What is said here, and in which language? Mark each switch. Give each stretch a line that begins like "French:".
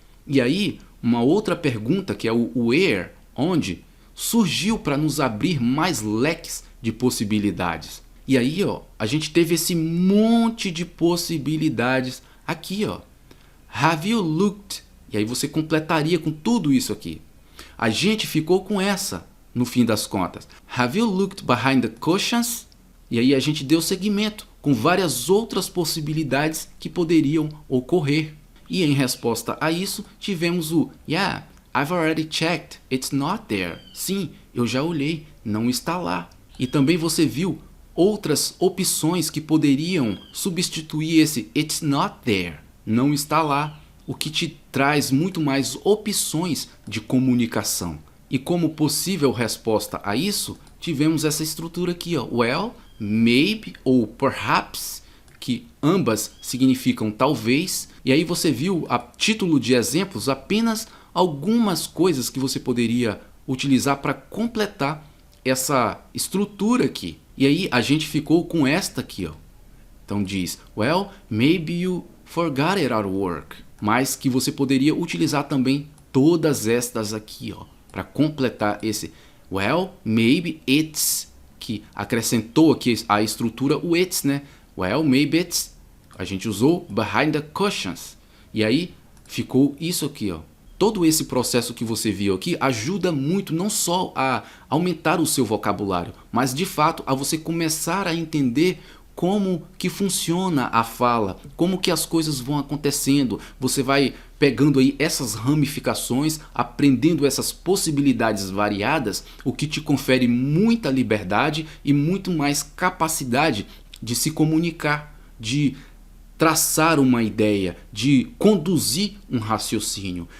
Portuguese: E aí, uma outra pergunta que é o where, onde, surgiu para nos abrir mais leques de possibilidades. E aí, ó, a gente teve esse monte de possibilidades aqui, ó.
English: Have you looked?
Portuguese: E aí você completaria com tudo isso aqui. A gente ficou com essa, no fim das contas. Have you looked behind the cushions? E aí a gente deu seguimento com várias outras possibilidades que poderiam ocorrer. E em resposta a isso, tivemos o
English: yeah, I've already checked, it's not there.
Portuguese: Sim, eu já olhei, não está lá. E também você viu outras opções que poderiam substituir esse
English: it's not there,
Portuguese: não está lá, o que te traz muito mais opções de comunicação. E como possível resposta a isso, tivemos essa estrutura aqui, ó, well, maybe ou perhaps, que ambas significam talvez. E aí você viu a título de exemplos apenas algumas coisas que você poderia utilizar para completar essa estrutura aqui. E aí a gente ficou com esta aqui, ó. Então diz,
English: well, maybe you forgot it at work.
Portuguese: Mas que você poderia utilizar também todas estas aqui, ó, para completar esse well, maybe it's, que acrescentou aqui a estrutura o it's, né?
English: Well, maybe it's,
Portuguese: a gente usou
English: behind the cushions.
Portuguese: E aí ficou isso aqui, ó. Todo esse processo que você viu aqui ajuda muito não só a aumentar o seu vocabulário, mas de fato a você começar a entender como que funciona a fala, como que as coisas vão acontecendo. Você vai pegando aí essas ramificações, aprendendo essas possibilidades variadas, o que te confere muita liberdade e muito mais capacidade de se comunicar, de traçar uma ideia, de conduzir um raciocínio.